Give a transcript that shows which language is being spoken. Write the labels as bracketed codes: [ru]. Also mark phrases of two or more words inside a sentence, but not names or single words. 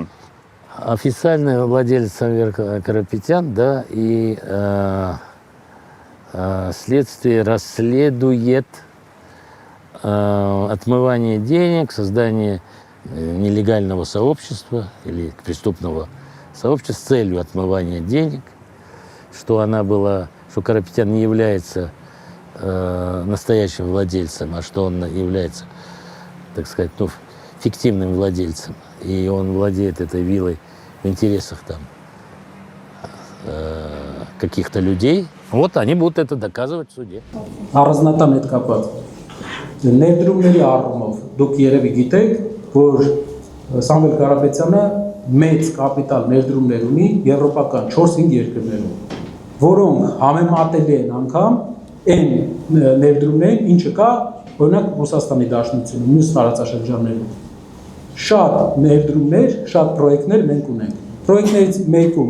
[ru] Официальный владелец Самвел Карапетян, да, и следствие расследует отмывание денег, создание нелегального сообщества или преступного сообщества с целью отмывания денег, что она была, что Карапетян не является настоящим владельцем, а что он является, так сказать, ну, фиктивным владельцем. И он владеет этой виллой в интересах там каких-то людей. Вот они будут это доказывать в суде. [hy] Առանձնատան հետ կապված ներդրումների առումով դուք երևի գիտեք, որ Սամվել Կարապետյանը մեծ կապիտալ ներդրումներ ունի եվրոպական 4-5 երկրներում, որոնք համեմատելի են անգամ այն ներդրումներին, ինչը կա օրինակ Ռուսաստանի Դաշնությունում, մյուս տարածաշրջաններում։ Շատ ներդրումներ, շատ պրոյեկտներ մենք ունենք։ Պրոյեկտներից մեկում